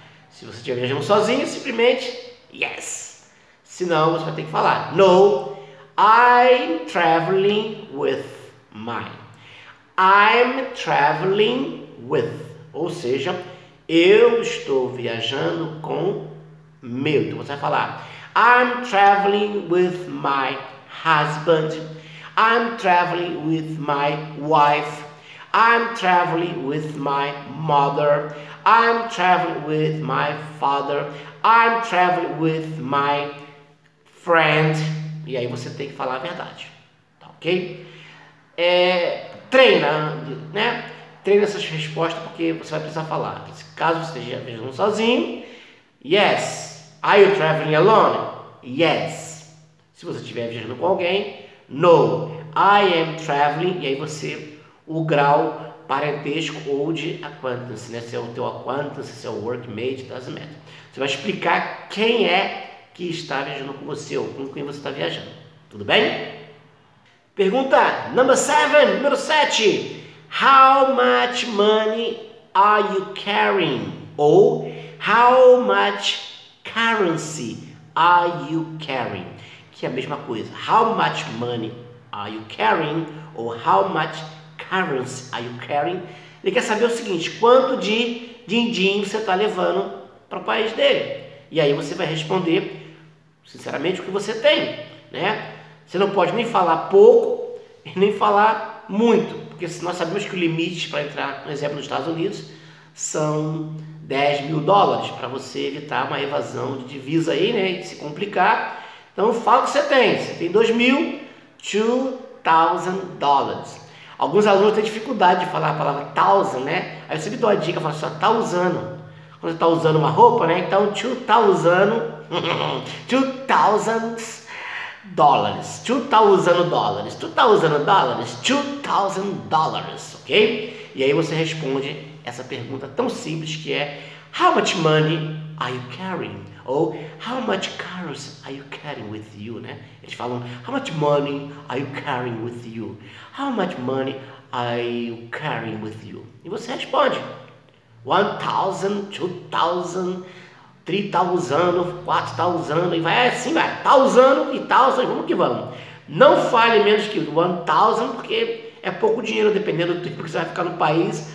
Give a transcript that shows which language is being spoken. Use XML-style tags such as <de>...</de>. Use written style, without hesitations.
<pt>Se você estiver viajando sozinho, simplesmente yes. Se não, você vai ter que falar no, I'm traveling with my. I'm traveling with. Ou seja, eu estou viajando com meu. Então você vai falar I'm traveling with my husband.</pt> <en>I'm traveling with my wife. I'm traveling with my mother. I'm traveling with my father. I'm traveling with my friend.</en> <pt>E aí você tem que falar a verdade, tá ok? Treina, né? Treina essas respostas porque você vai precisar falar. Caso você esteja viajando sozinho, yes.</pt> <en>Are you traveling alone? Yes.</en> <pt>Se você estiver viajando com alguém, no. I am traveling. E aí você, o grau parentesco ou de acquaintance, né? Se é o teu acquaintance, se é o workmate, doesn't matter. Você vai explicar quem é que está viajando com você ou com quem você está viajando. Tudo bem? Pergunta número 7.</pt> <en>How much money are you carrying? Ou how much currency are you carrying? Que é a mesma coisa. How much money are you carrying? Ou how much currency are you carrying?</en> <pt>Ele quer saber o seguinte: quanto de din-din você está levando para o país dele? E aí você vai responder, sinceramente, o que você tem, né? Você não pode nem falar pouco e nem falar muito, porque nós sabemos que o limite para entrar, por exemplo, nos Estados Unidos são $10.000 para você evitar uma evasão de divisa aí, né? E se complicar. Então fala o que você tem. Você tem $2.000. Alguns alunos têm dificuldade de falar a palavra thousand, né? Aí eu sempre dou a dica, falo só tá usando. Quando você está usando uma roupa, né? Então $2,000, ok? E aí você responde essa pergunta tão simples que é how much money are you carrying?</pt> <en>Ou how much cars are you carrying with you, né? Eles falam how much money are you carrying with you? How much money are you carrying with you?</en> <pt>E você responde 1,000, 2,000, 3,000, 4,000 e vai assim, vai, 1,000 e 1,000, vamos que vamos. Não fale menos que 1000, porque é pouco dinheiro, dependendo do tempo que você vai ficar no país.</pt>